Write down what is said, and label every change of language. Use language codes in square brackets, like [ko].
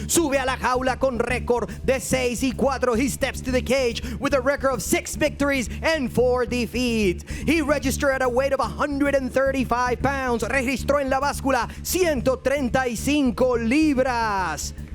[es] Sube a la jaula con récord de 6-4. [en] He steps to the cage with a record of 6 victories and 4 defeats. He registered at a weight of 135 pounds. [es] Registró en la báscula 135 libras.